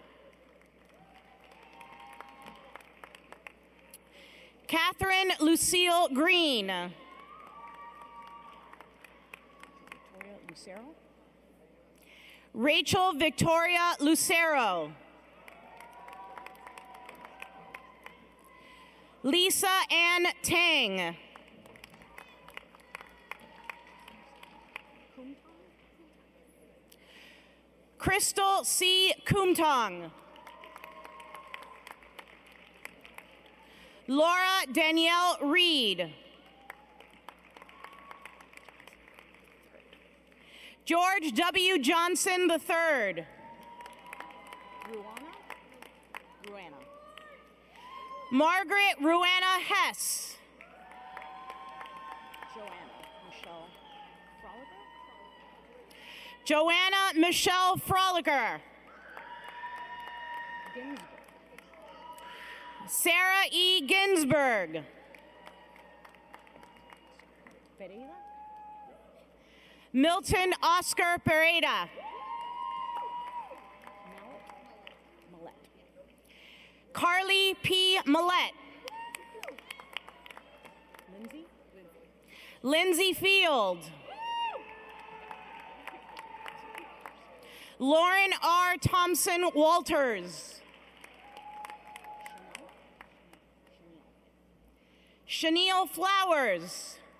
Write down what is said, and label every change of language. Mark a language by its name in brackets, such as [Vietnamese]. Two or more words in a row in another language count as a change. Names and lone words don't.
[English] Catherine Lucille Green. Rachel Victoria Lucero. Lisa Ann Tang. Crystal C. Kumtong. Laura Danielle Reed. George W. Johnson III. Ruana. Margaret Ruana Hess. Joanna Michelle Frolicker. Sarah E. Ginsburg. Milton Oscar Pereira. Carly P. Millette. Lindsay Field. Lauren R. Thompson Walters. Chenille Flowers.